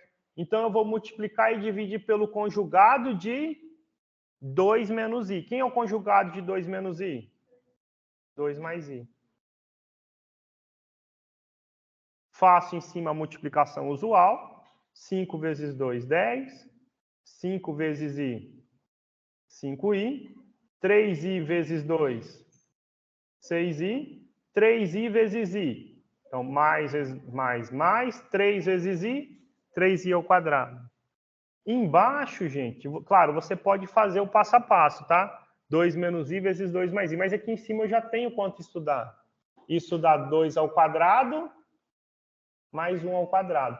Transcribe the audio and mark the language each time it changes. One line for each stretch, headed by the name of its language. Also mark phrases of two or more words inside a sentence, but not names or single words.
Portuguese: Então, eu vou multiplicar e dividir pelo conjugado de 2 menos i. Quem é o conjugado de 2 menos i? 2 mais i. Faço em cima a multiplicação usual. 5 vezes 2, 10. 5 vezes i, 5i. 3i vezes 2, 6i. 3i vezes i. Então, mais, 3 vezes i, 3i ao quadrado. Embaixo, gente, claro, você pode fazer o passo a passo, tá? 2 menos i vezes 2 mais i. Mas aqui em cima eu já tenho quanto estudar. Isso dá 2 ao quadrado mais 1 ao quadrado.